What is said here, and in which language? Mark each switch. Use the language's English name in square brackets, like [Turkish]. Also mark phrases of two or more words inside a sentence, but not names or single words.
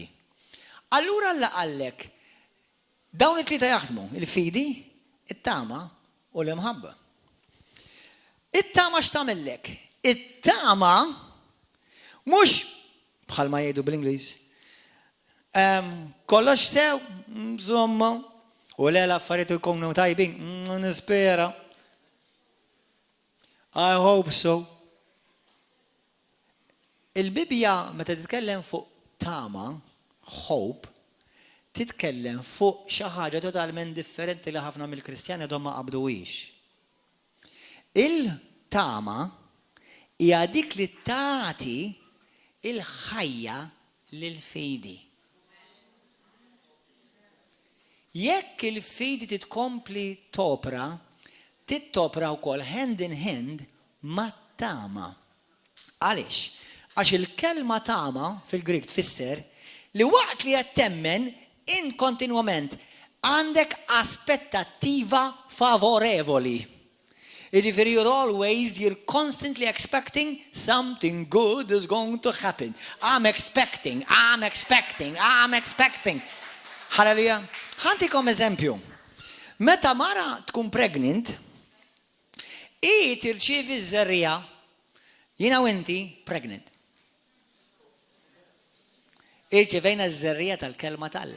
[Maltese] Allura Alla qallek dawn it-tlieta jaħdmu, il-fidi, it-tama u l-imħabba. It-tama x'tagħmellek? It-tama mhux bħalma jgħidu bl-Ingliż. Kollox sew, żomma, u l-affarijiet jkunu tajbin, nispera. [English] I hope so. [Maltese] Il-Bibja meta titkellem fuq tama, hope, titkellem fuq xi ħaġa totalment differenti li ħafna mill-Kristjani għadhom ma qabduwix. Il-tama hija dik li tagħti il-ħajja lil-fidi. Jekk il-fidi titkompli topra, tittopra wkoll [English] hand in hand [Maltese] mat-tama. Għaliex? Għax il-kelma tama fil-Grik tfisser li waqt li qed temmen in kontinwament għandek aspettattiva favorevoli. [English] Jiġifieri you're constantly expecting something good is going to happen. I'm expecting. Hallelujah. [Maltese] Ħantikom eżempju. Meta mara tkun pregnant, i tirċievi ż-żerrija, jiena u inti pregnant. Irċevejna ż-żerrija tal-kelma tal-Alla.